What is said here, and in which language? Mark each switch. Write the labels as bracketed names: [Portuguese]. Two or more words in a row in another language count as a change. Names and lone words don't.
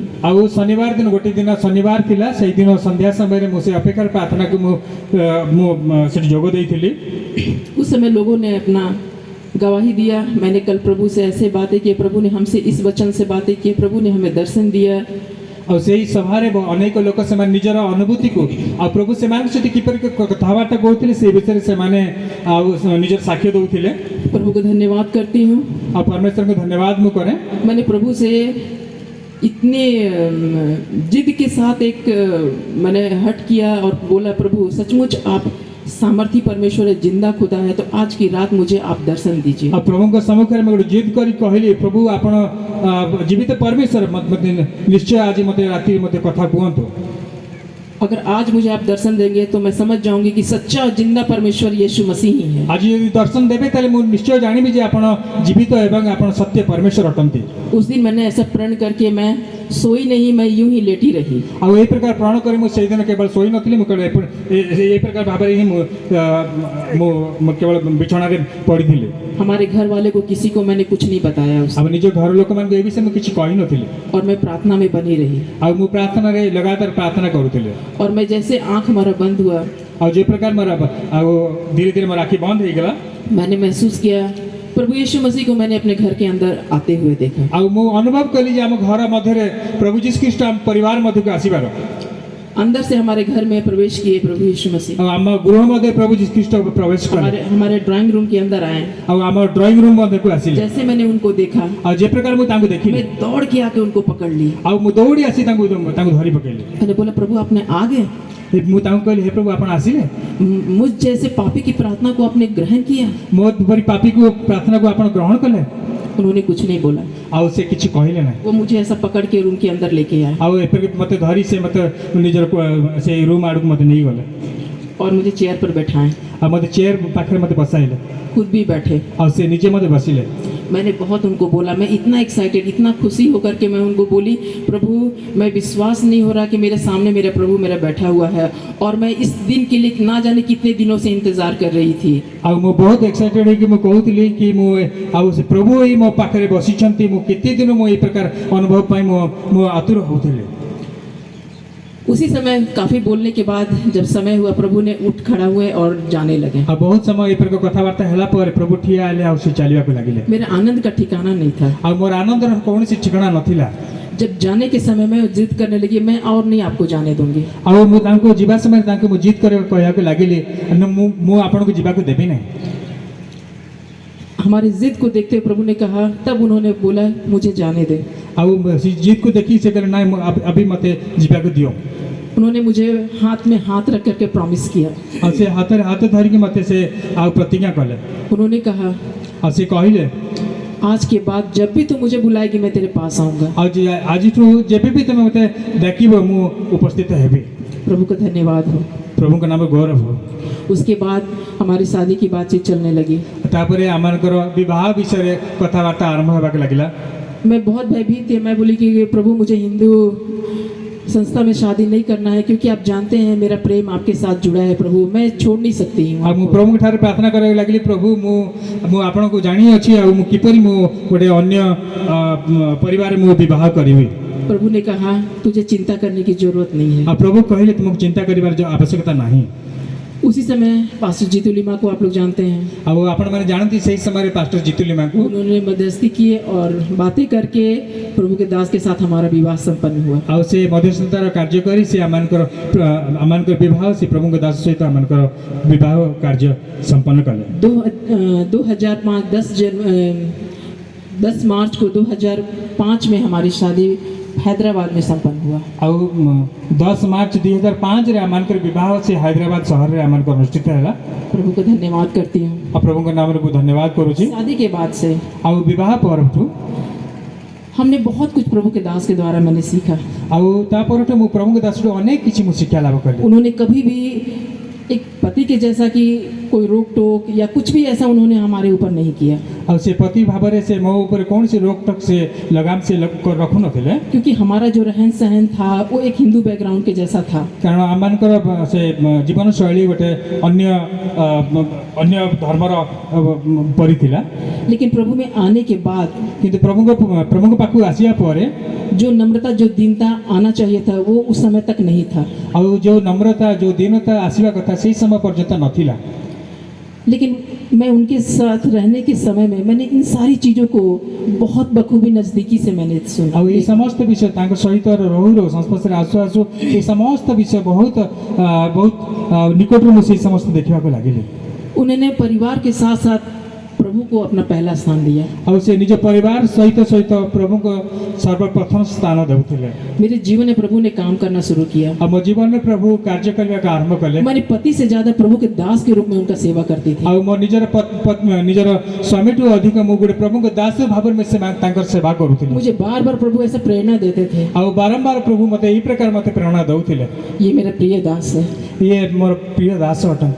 [Odia] ଆଉ ଶନିବାର ଦିନ ଗୋଟେ ଦିନ ଶନିବାର ଥିଲା ସେ ଦିନ ସନ୍ଧ୍ୟା ସମୟ ମୁ ସେ ଅପେକ୍ଷା ପ୍ରାର୍ଥନା କୋ ମୁ ସେ ଯୋଗ ଦେଇଥିଲି। [Hindi] उस समय लोगों ने अपना गवाही दिया। मैंने कल प्रभु से ऐसे बातें की, प्रभु ने हमसे इस वचन से बातें की, प्रभु ने हमें दर्शन दिया [Odia] ଆଉ ସେଇ ସଭାରେ ଅନେକ ଲୋକ ସେମାନେ ନିଜର ଅନୁଭୂତିକୁ ଆଉ ପ୍ରଭୁ ସେମାନଙ୍କ ସହିତ କିପରି କଥାବାର୍ତ୍ତା କରୁଥିଲେ ସେ ବିଷୟରେ ସେମାନେ ଆଉ ନିଜର ସାକ୍ଷ୍ୟ ଦେଉଥିଲେ। [Hindi] प्रभु को धन्यवाद करती हूँ। [Odia] ଆଉ परमेश्वरଙ୍କୁ ଧନ୍ୟବାଦ ମୁଁ କରେ। [Hindi] मैंने प्रभु से इतने जिद के साथ मैंने हट किया और बोला, प्रभु सचमुच आप सामर्थी परमेश्वर है, जिंदा खुदा है, तो आज की रात मुझे आप दर्शन दीजिए। [Odia] ଆଉ ପ୍ରଭୁଙ୍କ ସମ୍ମୁଖରେ ମୁଁ ଗୋଟେ ଜିଦ୍ କରି କହିଲି, ପ୍ରଭୁ ଆପଣ ଜୀବିତ ପରମେଶ୍ୱର, ମୋତେ ନିଶ୍ଚୟ ଆଜି ମୋତେ ରାତିରେ ମୋତେ କଥା କୁହନ୍ତୁ। [Hindi] अगर आज मुझे आप दर्शन देंगे तो मैं समझ जाऊंगी कि सच्चा जिंदा परमेश्वर यीशु मसीह ही है। [Odia] ଆଜି ଯଦି ଦର୍ଶନ ଦେବେ ତାହେଲେ ମୁଁ ନିଶ୍ଚୟ ଜାଣିବି ଯେ ଆପଣ ଜୀବିତ ଏବଂ ଆପଣ ସତ୍ୟ ପରମେଶ୍ୱର ଅଟନ୍ତି। [Hindi] उस दिन मैंने ऐसा प्रण करके मैं सोई नहीं, मैं यूं ही लेटी रही। [Odia] ଆଉ ଏହି ପ୍ରକାର ପ୍ରଣ କରି ମୁଁ ସେଇଦିନ କେବଳ ଶୋଇ ନଥିଲି, ମୁଁ କେବଳ ଏହି ପ୍ରକାର ଭାବରେ ହିଁ ମୁଁ କେବଳ ବିଛଣାରେ ପଡ଼ିଥିଲି। [Hindi] हमारे घर वाले को किसी को मैंने कुछ नहीं बताया [Odia] ଆଉ ନିଜ ଘର ଲୋକମାନଙ୍କୁ ଏ ବିଷୟରେ ମୁଁ କିଛି କହିନଥିଲି। [Hindi] और मैं प्रार्थना में बनी रही। [Odia] ଆଉ ମୁଁ ପ୍ରାର୍ଥନାରେ ଲଗାତାର ପ୍ରାର୍ଥନା କରୁଥିଲି। [Hindi] और मैं जैसे आंख हमारा बंद हुआ, [Odia] ଆଉ ଯେ ପ୍ରକାର ମୋର ଆଉ ଧୀରେ ଧୀରେ ମୋର ଆଖି ବନ୍ଦ ହେଇଗଲା। [Hindi] मैंने महसूस किया प्रभु यीशु मसीह को मैंने अपने घर के अंदर आते हुए देखा। [Odia] ଆଉ ମୁଁ ଅନୁଭବ କଲି ଯେ ଆମ ଘର ମଧ୍ୟରେ ପ୍ରଭୁ ଯୀଶୁ ଖ୍ରୀଷ୍ଟ ଆମ ପରିବାର ମଧ୍ୟକୁ ଆସିବାର। [Hindi] अंदर से हमारे घर में प्रवेश किए प्रभु यीशु मसीह। [Odia] ଆଉ ଆମ ଗୃହ ମଧ୍ୟରେ ପ୍ରଭୁ ଯୀଶୁ ଖ୍ରୀଷ୍ଟ ପ୍ରବେଶ କଲେ। [Hindi] हमारे [English] drawing room [Hindi] के अंदर आए। [Odia] ଆଉ ଆମ [English] drawing room [Odia] ମଧ୍ୟକୁ ଆସିଲେ। [Hindi] जैसे मैंने उनको देखा, [Odia] ଆଉ ଯେ ପ୍ରକାର ମୁଁ ତାଙ୍କୁ ଦେଖିଲି, [Hindi] मैं दौड़ के आके उनको पकड़ ली। [Odia] ଆଉ ମୁଁ ଦୌଡ଼ି ଆସି ତାଙ୍କୁ ଧରି ପକେଇଲି। [Hindi] मैंने बोला, प्रभु आपने आ गए? [Odia] ମୁଁ ତାଙ୍କୁ କହିଲି, ହେ ପ୍ରଭୁ ଆପଣ ଆସିଲେ? [Hindi] मुझ जैसे पापी की प्रार्थना को आपने ग्रहण किया? [Odia] ମୋ ପରି ପାପୀକୁ ପ୍ରାର୍ଥନାକୁ ଆପଣ ଗ୍ରହଣ କଲେ? [Hindi] उन्होंने कुछ नहीं बोला। [Odia] ଆଉ ସେ କିଛି କହିଲେ ନାହିଁ। [Hindi] वो मुझे ऐसा पकड़ के रूम के अंदर लेके आए [Odia] ଆଉ ଏପରି ମୋତେ ଧରି ସେ ମୋତେ ନିଜର ସେ ରୁମ୍ ଆଡ଼କୁ ମୋତେ ନେଇଗଲେ। [Hindi] और मुझे चेयर पर बैठाएं। [Odia] ଆଉ ମୋତେ ଚେୟାର ପାଖରେ ମୋତେ ବସାଇଲେ। [Hindi] खुद भी बैठे। [Odia] ଆଉ ସେ ନିଜେ ମୋତେ ବସିଲେ। [Hindi] मैंने बहुत उनको बोला, मैं इतना एक्साइटेड, इतना खुशी होकर के मैं उनको बोली, प्रभु मैं विश्वास नहीं हो रहा कि मेरे सामने मेरा प्रभु मेरा बैठा हुआ है और मैं इस दिन के लिए ना जाने कितने दिनों से इंतजार कर रही थी। [Odia] ଆଉ ମୁଁ ବହୁତ ଏକ୍ସାଇଟେଡ୍ ହେଇକି ମୁଁ କହୁଥିଲି କି ମୁଁ ଆଉ ସେ ପ୍ରଭୁ ଏଇ ମୋ ପାଖରେ ବସିଛନ୍ତି। ମୁଁ କେତେ ଦିନ ମୁଁ ଏଇ ପ୍ରକାର ଅନୁଭବ ପାଇଁ ମୁଁ ଆତୁର ହେଉଥିଲି। [Hindi] उसी समय काफ़ी बोलने के बाद जब समय हुआ, प्रभु ने उठ खड़ा हुए और जाने लगे। [Odia] ଆଉ ବହୁତ ସମୟ ଏଇ ପ୍ରକାର କଥାବାର୍ତ୍ତା ହେଲା ପରେ ପ୍ରଭୁ ଠିଆ ହେଲେ ଆଉ ସେ ଚାଲିବାକୁ ଲାଗିଲେ। [Hindi] मेरे आनंद का ठिकाना नहीं था। [Odia] ଆଉ ମୋର ଆନନ୍ଦର କୌଣସି ଠିକଣା ନଥିଲା। [Hindi] जब जाने के समय में जिद करने लगी, मैं और नहीं आपको जाने दूंगी। [Odia] ଆଉ ମୁଁ ତାଙ୍କୁ ଯିବା ସମୟରେ ତାଙ୍କୁ ମୁଁ ଜିଦ୍ କହିବାକୁ ଲାଗିଲି, ମୁଁ ଆପଣଙ୍କୁ ଯିବାକୁ ଦେବି ନାହିଁ। [Hindi] हमारी जिद को देखते हुए प्रभु ने कहा, तब उन्होंने बोला, मुझे जाने दे। [Odia] ଆଉ ସେ ଜିଦକୁ ଦେଖି ସେ କହିଲେ, ନାଇଁ अभी ମୋତେ ଯିବାକୁ ଦିଅ। [Hindi] उन्होंने मुझे हाथ में हाथ रख करके प्रॉमिस किया। [Odia] ଆଉ ସେ ହାତରେ ହାତ ଧରିକି ମୋତେ ସେ ଆଉ ପ୍ରତିଜ୍ଞା କଲେ। [Hindi] उन्होंने कहा, [Odia] ଆଉ ସେ କହିଲେ, [Hindi] आज के बाद जब भी तू मुझे बुलाएगी मैं तेरे पास आऊँगा। [Odia] ଆଉ ଆଜିଠୁ ଯେବେ ବି ତମେ ମୋତେ ଡାକିବ ମୁଁ ଉପସ୍ଥିତ ହେବି। [Hindi] प्रभु का धन्यवाद हो। [Odia] ପ୍ରଭୁଙ୍କ ନାମ ଗୌରବ ହଉ। [Hindi] उसके बाद हमारी शादी की बातचीत चलने लगी। [Odia] ତାପରେ ଆମମାନଙ୍କର ବିବାହ ବିଷୟରେ କଥାବାର୍ତ୍ତା ଆରମ୍ଭ ହେବାକୁ ଲାଗିଲା। [Hindi] मैं बहुत भयभीत थी। मैं बोली कि प्रभु मुझे हिंदू संस्था में शादी नहीं करना है, क्योंकि आप जानते हैं मेरा प्रेम आपके साथ जुड़ा है प्रभु, मैं छोड़ नहीं सकती हूँ [Odia] ଆଉ ମୁଁ [Hindi] आपको। [Odia] ପ୍ରଭୁଙ୍କ ଠାରେ ପ୍ରାର୍ଥନା କରିବାକୁ ଲାଗିଲି, ପ୍ରଭୁ ମୁଁ ଆପଣଙ୍କୁ ଜାଣିଅଛି ଆଉ ମୁଁ କିପରି ମୁଁ ଗୋଟେ ଅନ୍ୟ ପରିବାରରେ ମୁଁ ବିବାହ କରିବି। [Hindi] प्रभु ने कहा, तुझे चिंता करने की जरूरत नहीं है। [Odia] ଆଉ ପ୍ରଭୁ କହିଲେ ତୁମକୁ ଚିନ୍ତା କରିବାର ଆବଶ୍ୟକତା ନାହିଁ। [Hindi] उसी समय पास्टर जीतू लिमा को आप लोग जानते हैं, [Odia] ଆଉ ଆପଣମାନେ ଜାଣନ୍ତି ସେହି ସମୟରେ ପାଷ୍ଟର ଜିତୁ ଲିମାଙ୍କୁ [Hindi] उन्होंने मध्यस्थी किए और बातें करके प्रभु के दास के साथ हमारा विवाह संपन्न हुआ। [Odia] ଆଉ ସେ ମଧ୍ୟସ୍ଥତାର କାର୍ଯ୍ୟ କରି ସେ ଆମମାନଙ୍କର ବିବାହ ସେ ପ୍ରଭୁଙ୍କ ଦାସ ସହିତ ଆମମାନଙ୍କର ବିବାହ କାର୍ଯ୍ୟ ସମ୍ପନ୍ନ କଲେ। [Hindi] 10 मार्च को 2005 में हमारी शादी हैदराबाद में संपन्न हुआ। [Odia] ଆଉ 10 ମାର୍ଚ୍ଚ 2005ରେ ଆମମାନଙ୍କର ବିବାହ ସେ ହାଇଦ୍ରାବାଦ ସହରରେ ଆମମାନଙ୍କର ଅନୁଷ୍ଠିତ ହେଲା। [Hindi] प्रभु को धन्यवाद करती हूँ। [Odia] ଆଉ ପ୍ରଭୁଙ୍କ ନାମରେ ମୁଁ ଧନ୍ୟବାଦ କରୁଛି। [Hindi] शादी के बाद से [Odia] ଆଉ ବିବାହ ପରଠୁ [Hindi] हमने बहुत कुछ प्रभु के दास के द्वारा मैंने सीखा। [Odia] ଆଉ ତା ପରଠୁ ମୁଁ ପ୍ରଭୁଙ୍କ ଦାସରୁ ଅନେକ କିଛି ମୁଁ ଶିକ୍ଷା ଲାଭ କଲି। [Hindi] उन्होंने कभी भी एक पति के जैसा कि कोई रोक टोक या कुछ भी ऐसा उन्होंने हमारे ऊपर नहीं किया, [Odia] ଆଉ ସେ ପତି ଭାବରେ ସେ ମୋ ଉପରେ କୌଣସି ରୋକଟୋକ ସେ ଲଗାମ ସେ ରଖୁନଥିଲେ। [Hindi] क्योंकि हमारा जो रहन सहन था वो एक हिंदू बैकग्राउंड के जैसा था। [Odia] କାରଣ ଆମମାନଙ୍କର ସେ ଜୀବନଶୈଳୀ ଗୋଟେ ଅନ୍ୟ ଧର୍ମର ପରି ଥିଲା। [Hindi] लेकिन प्रभु में आने के बाद [Odia] କିନ୍ତୁ ପ୍ରଭୁଙ୍କ ପାଖକୁ ଆସିବା ପରେ [Hindi] जो नम्रता जो दीनता आना चाहिए था वो उस समय तक नहीं था। [Odia] ଆଉ ଯେଉଁ ନମ୍ରତା ଯେଉଁ ଦୀନତା ଆସିବା କଥା ସେଇ ସମୟ ପର୍ଯ୍ୟନ୍ତ ନଥିଲା। [Hindi] लेकिन मैं उनके साथ रहने के समय में मैंने इन सारी चीज़ों को बहुत बखूबी नज़दीकी से मैंने सुना। [Odia] ଆଉ ଏଇ ସମସ୍ତ ବିଷୟ ତାଙ୍କ ସହିତ ରହୁ ସଂସ୍ପର୍ଶରେ ଆସୁ ଆସୁ এই ସମସ୍ତ ବିଷୟ ବହୁତ ବହୁତ ନିକଟରୁ ମୁଁ ସେଇ ସମସ୍ତ ଦେଖିବାକୁ ଲାଗିଲି। [Hindi] उन्होंने परिवार के साथ साथ प्रभु को अपना पहला स्थान दिया। [Odia] ଆଉ ସେ ନିଜ ପରିବାର ସହିତ ସହିତ ପ୍ରଭୁଙ୍କ ସର୍ବପ୍ରଥମ ସ୍ଥାନ ଦେଉଥିଲେ। [Hindi] मेरे जीवन में प्रभु ने काम करना शुरू किया। [Odia] ଆଉ ମୋ ଜୀବନରେ ପ୍ରଭୁ କାର୍ଯ୍ୟ କରିବାକୁ ଆରମ୍ଭ କଲେ। [Hindi] मैंने पति से ज़्यादा प्रभु के दास के रूप में उनका सेवा करती थी। [Odia] ଆଉ ମୋ ନିଜର ନିଜର ସ୍ୱାମୀଠୁ ଅଧିକ ମୁଁ ଗୋଟେ ପ୍ରଭୁଙ୍କ ଦାସ ଭାବରେ ମୁଁ ତାଙ୍କର ସେବା କରୁଥିଲି। [Hindi] मुझे बार बार प्रभु ऐसा प्रेरणा देते थे। [Odia] ଆଉ ବାରମ୍ବାର ପ୍ରଭୁ ମୋତେ ଏଇ ପ୍ରକାର ମୋତେ ପ୍ରେରଣା ଦେଉଥିଲେ। [Hindi] ये मेरा प्रिय दास है। [Odia] ଇଏ ମୋର ପ୍ରିୟ ଦାସ ଅଟନ୍ତି।